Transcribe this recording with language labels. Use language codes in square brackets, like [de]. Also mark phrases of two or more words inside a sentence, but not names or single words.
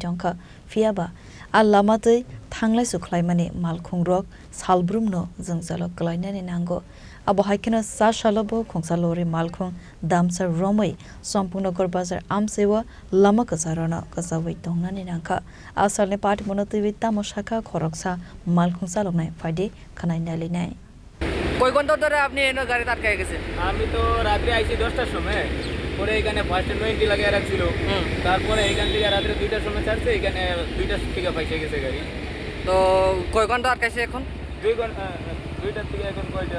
[trp] jongka fiaba alamate thanglai su khlaimani malkhung rok salbrum no jongzalo klaina ni nango abo haikena sa shalobo khongsalori malkhung damsa romai sampurnagar bazar amsewa lama kasarana kasawai tongna ni nangka asal ne part monotwi tamoshaka khoroksa malkhung salonai faide khanai nali nai [bn] কয় ঘন্টা ধরে আপনি এনে গাড়ি আটকে গেছেন? আমি তো রাত্রে আইছি 10টার সময়, পরে এখানে ফার্স্ট মেইনটি লাগিয়ে রাখছিল, তারপরে এখান থেকে রাত্রে 2টার সময় ছাড়ছে, এখানে 2টার থেকে ফাইসে গেছে গাড়ি। তো কয় ঘন্টা আটকাইছে এখন? 2 ঘন্টা 2টার থেকে এখন কয়টা?